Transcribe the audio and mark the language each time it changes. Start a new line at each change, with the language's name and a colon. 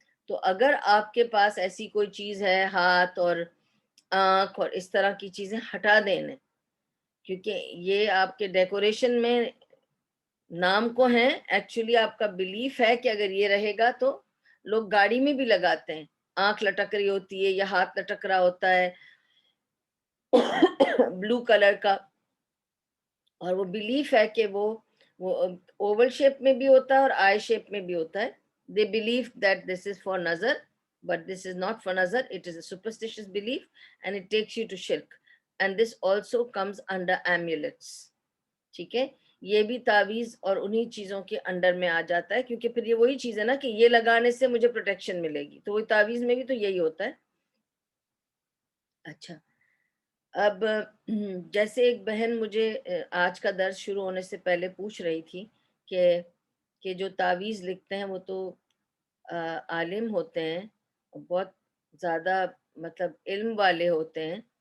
Urdu: تو اگر آپ کے پاس ایسی کوئی چیز ہے، ہاتھ اور آنکھ اور اس طرح کی چیزیں ہٹا دینے، کیونکہ یہ آپ کے ڈیکوریشن میں نام کو ہیں، ایکچولی آپ کا بلیف ہے کہ اگر یہ رہے گا تو لوگ گاڑی میں بھی لگاتے ہیں، آنکھ لٹک رہی ہوتی ہے یا ہاتھ لٹک رہا ہوتا ہے بلو کلر کا، اور وہ بلیف ہے کہ وہ اوول شیپ میں بھی ہوتا ہے اور آئی شیپ میں بھی ہوتا ہے.
English: They believe that this is for nazar, but this is not for nazar. It is a superstitious belief and it takes you to shirk. And this also comes under amulets.
Urdu: ٹھیک ہے. یہ بھی تعویذ اور انہی چیزوں کے انڈر میں آ جاتا ہے، کیونکہ پھر یہ وہی چیز ہے نا کہ یہ لگانے سے مجھے پروٹیکشن ملے گی، تو وہی تعویذ میں بھی تو یہی ہوتا ہے. اچھا. اب جیسے ایک بہن مجھے آج کا درس شروع ہونے سے پہلے پوچھ رہی تھی کہ جو تعویذ لکھتے ہیں وہ تو عالم ہوتے ہیں، بہت زیادہ مطلب علم والے ہوتے ہیں.